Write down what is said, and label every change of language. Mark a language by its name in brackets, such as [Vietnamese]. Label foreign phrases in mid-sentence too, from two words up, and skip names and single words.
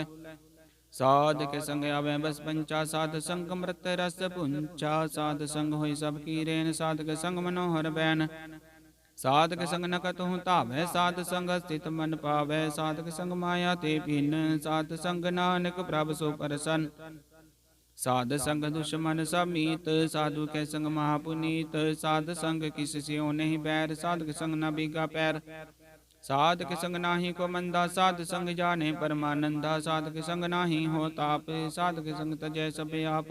[Braj] साध के संग आवे बस पंचा, साध संग मृत रस पुंचा। साध संग होई सब की रेन, साध के संग मनोहर बैन। साध के संग न कतहु तावै, साध संग स्थित मन पावै। साध के संग माया ते पीन, साध संग नानक प्रभ सो प्रसन्न। साध संग दुश्मन समीत, साधु के संग महापुनीत। साध संग किस स्यो नहीं बैर, साध के संग न बीगा पैर। साध के संग नाही को मंदा, साध संग जाने परमानंदा। साध के संग नाही हो ताप, साध के संग तजै सब आप।